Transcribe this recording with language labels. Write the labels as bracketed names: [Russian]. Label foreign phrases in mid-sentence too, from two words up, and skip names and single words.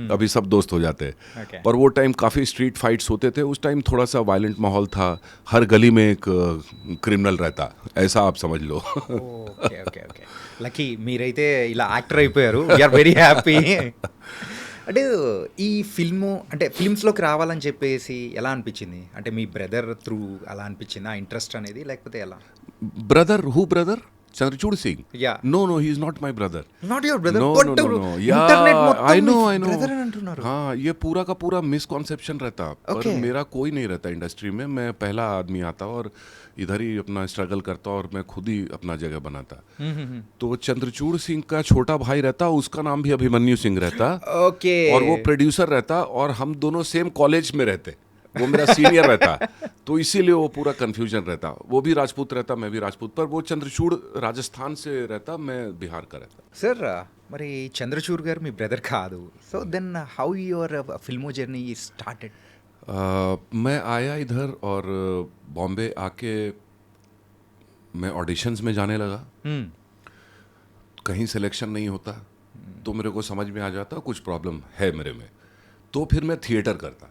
[Hindi] अभी सब दोस्त हो जाते. [English] Okay. [Hindi] पर वो टाइम काफ़ी स्ट्रीट फाइट्स होते थे. उस टाइम थोड़ा सा वायलेंट माहौल था. हर गली में एक क्रिमिनल रहता, ऐसा आप समझ लो. [Telugu] ఓకే ఓకే ఓకే లక్కీ మీరైతే ఇలా యాక్టర్ అయిపోయారు. [English] we are very happy. [Telugu] అంటే ఈ ఫిల్ము అంటే ఫిల్మ్స్లోకి రావాలని చెప్పేసి ఎలా అనిపించింది? అంటే మీ బ్రదర్ త్రూ అలా అనిపించింది ఆ ఇంట్రెస్ట్ అనేది, లేకపోతే ఎలా? [English] brother, who brother? चंद्रचूड़ सिंह? Yeah. No, he is not my brother. not your brother. No. ఇంటర్నెట్ I know. [Telugu] బ్రదర్ అని అంటున్నారు. [Hindi] हाँ, ये पूरा का पूरा मिसकॉन्सेप्शन रहता. [English] Okay. [Hindi] पर मेरा कोई नहीं रहता इंडस्ट्री में. मैं पहला आदमी आता और इधर ही अपना स्ट्रगल करता और मैं खुद ही अपना जगह बनाता. तो चंद्रचूड़ सिंह का छोटा भाई रहता, उसका नाम भी अभिमन्यु सिंह रहता. ఓకే और वो प्रोड्यूसर रहता और हम दोनों सेम कॉलेज में रहते. वो मेरा सीनियर रहता, तो इसीलिए वो पूरा कंफ्यूजन रहता. वो भी राजपूत रहता, मैं भी राजपूत. पर वो चंद्रचूड़ राजस्थान से रहता, मैं बिहार का रहता. [Telugu] సార్ మరి చంద్రచూర్ గారు మీ బ్రదర్ కాదు. [English] so then how your filmo journey started? [Hindi] मैं आया इधर और बॉम्बे आके मैं ऑडिशंस में जाने लगा. कहीं सिलेक्शन नहीं होता तो मेरे को समझ में आ जाता कुछ प्रॉब्लम है मेरे में. तो फिर मैं थिएटर करता.